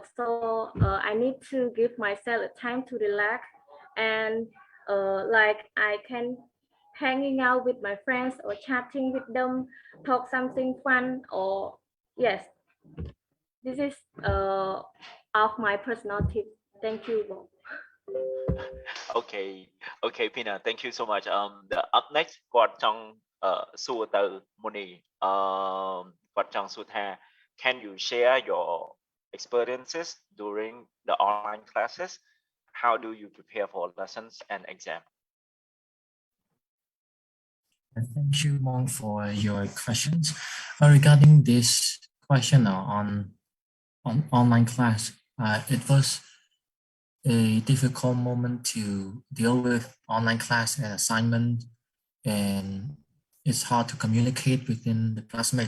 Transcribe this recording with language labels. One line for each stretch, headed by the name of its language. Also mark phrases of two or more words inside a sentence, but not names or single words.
English: So I need to give myself a time to relax and like I can hanging out with my friends or chatting with them, talk something fun or yes, this is of my personal tips. Thank you, Bob. Okay, okay, Pina, thank you so much. The up next
Khmer: គាត់ចង់សួរទៅ Moni គាត់ចង់សួរថា
English: can you share your experiences during the online classes? How do you prepare for lessons and exam? Thank you, Mong, for your questions. Regarding this question on online class, it was a difficult moment to deal with online class and assignment, and it's hard to communicate within the classmate.